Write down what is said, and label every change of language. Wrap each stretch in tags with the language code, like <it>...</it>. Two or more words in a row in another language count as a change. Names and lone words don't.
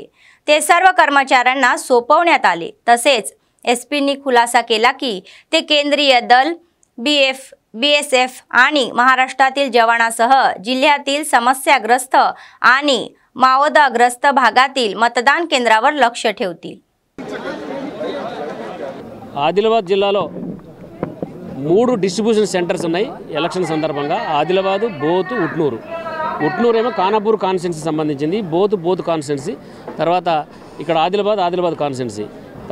<mr>ते सर्व कर्मचाऱ्यांना सोपवण्यात आले। तसेच एसपींनी खुलासा केला की ते केंद्रीय दल, बीएसएफ आणि महाराष्ट्रातील जवानांसह जिल्ह्यातील समस्याग्रस्त आणि माओवादग्रस्त भागातील मतदान केंद्रावर लक्ष ठेवतील।</mr> <te>ఆదిలాబాద్ జిల్లాలో 3</te> <en>distribution centres</en> <te>ఉన్నాయి ఎలక్షన్ సందర్భంగా। ఆదిలాబాద్, బోత్, ఉట్నూరు ఏమో కానాపూర్ కాన్స్టిట్యున్సీ సంబంధించింది, బోత్ కాన్స్టిట్యున్సీ, తర్వాత ఇక్కడ ఆదిలాబాద్ కాన్స్టిట్యున్సీ।</te>